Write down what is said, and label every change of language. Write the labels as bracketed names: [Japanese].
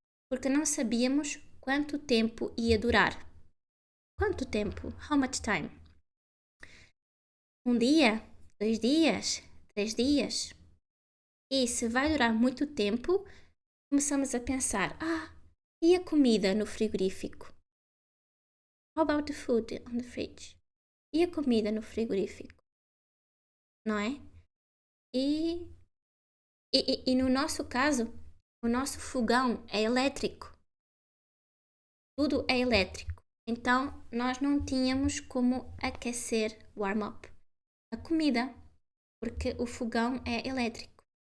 [Portuguese] Porque não sabíamos quanto tempo ia durar. Quanto tempo? [English] How much time? [Portuguese] 1 dia? 2 dias? 3 dias? E se vai durar muito tempo, começamos a pensar, e a comida no frigorífico? [English] How about the food on the fridge? [Portuguese] E a comida no frigorífico? Não é? E no nosso caso, o nosso fogão é elétrico. Tudo é elétrico. Então, nós não tínhamos como aquecer, warm up, a comida, porque o fogão é elétrico.